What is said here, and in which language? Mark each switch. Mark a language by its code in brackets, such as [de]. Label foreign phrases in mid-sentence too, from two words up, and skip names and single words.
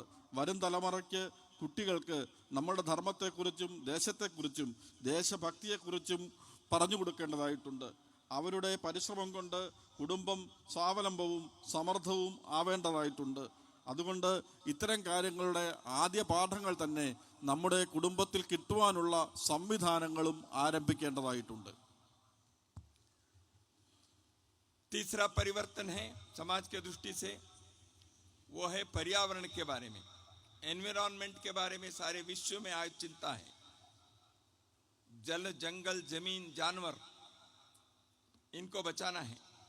[ml] വരും തലമുറയ്ക്ക്, കുട്ടികൾക്ക് നമ്മളുടെ ധർമ്മത്തെക്കുറിച്ചും ദേശത്തെക്കുറിച്ചും ദേശഭക്തിയെക്കുറിച്ചും പറഞ്ഞു കൊടുക്കേണ്ടതായിട്ടുണ്ട്. അവരുടെ പരിശ്രമം കൊണ്ട് കുടുംബം സ്വാവലംബവും സമൃദ്ധവും ആവേണ്ടതായിട്ടുണ്ട്. അതുകൊണ്ട് ഇത്തരം കാര്യങ്ങളുടെ ആദ്യ പാഠങ്ങൾ തന്നെ നമ്മുടെ കുടുംബത്തിൽ കിട്ടുവാനുള്ള സംവിധാനങ്ങളും ആരംഭിക്കേണ്ടതായിട്ടുണ്ട്. [hi] तीसरा परिवर्तन है समाज के दृष्टि से, वो है पर्यावरण के बारे में, एनवायरनमेंट के बारे में। सारे विश्व में आज चिंता है। जल, जंगल, जमीन, जानवर, इनको बचाना है।